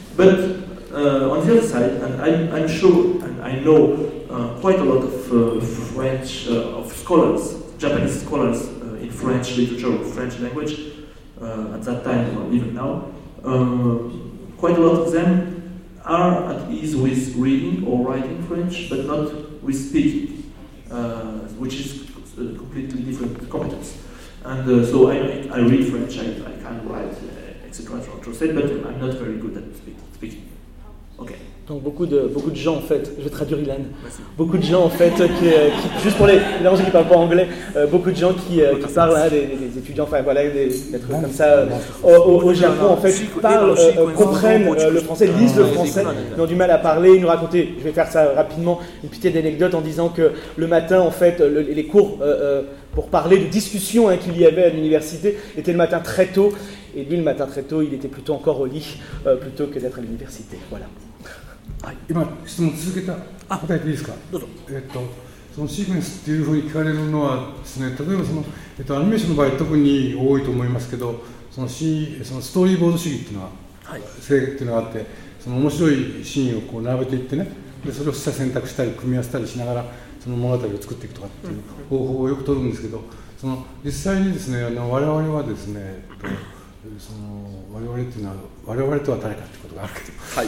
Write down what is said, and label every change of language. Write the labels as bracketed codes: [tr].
[en] But on the other side, and I'm sure and I know quite a lot of French of scholars, Japanese scholars in French literature, French language, at that time or even now, quite a lot of them are at ease with reading or writing French, but not with speaking, which is a completely different competence. And so I read French, I can write, etc. translate, but I'm not very good at speaking. Okay. [fr] Donc beaucoup de gens en fait, je vais traduire Hélène, beaucoup de gens en fait, qui juste pour les étrangers qui ne parlent pas anglais, beaucoup de gens qui parlent, hein, des étudiants, enfin voilà, des êtres comme ça, au Japon en fait, comprennent le français, lisent le français, ils ont du mal à parler, ils nous racontaient, je vais faire ça rapidement, une petite anecdote en disant que le matin en fait, les cours pour parler de discussions hein, qu'il y avait à l'université étaient le matin très tôt, et lui le matin très tôt, il était plutôt encore au lit, plutôt que d'être à l'université, voilà. [ja] はい、今質問続けた答えていいですか。どうぞ。そのシークエンスっていうふうに聞かれるのはですね、例えばその、アニメーションの場合特に多いと思いますけど、そのストーリーボード主義っていうのは、はい、正義っていうのがあって、その面白いシーンをこう並べていってね、でそれを取捨選択したり組み合わせたりしながらその物語を作っていくとかっていう方法をよく取るんですけど、その実際にですね、我々はですね、その我々っていうのは我々とは誰かってことがあるけど、